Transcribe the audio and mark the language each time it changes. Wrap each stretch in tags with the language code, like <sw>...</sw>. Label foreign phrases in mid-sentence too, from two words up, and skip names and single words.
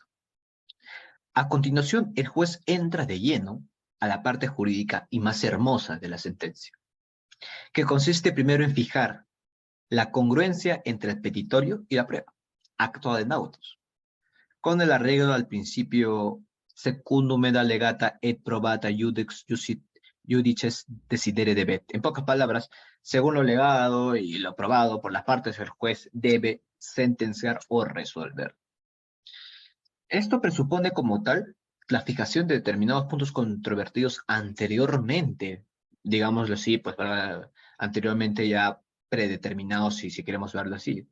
<es>A continuación, el juez entra de lleno a la parte jurídica y más hermosa de la sentencia, que consiste primero en fijar la congruencia entre el petitorio y la prueba, acto</es> <la>ad nautos,</la> <es>con el arreglo al principio</es> <la>secundum ed allegata et probata judices decidere debet.</la> <es>En pocas palabras, según lo legado y lo probado por las partes, el juez debe sentenciar o resolver. Esto presupone como tal la fijación de determinados puntos controvertidos anteriormente digámoslo así, pues anteriormente ya predeterminados, si queremos verlo así.</es>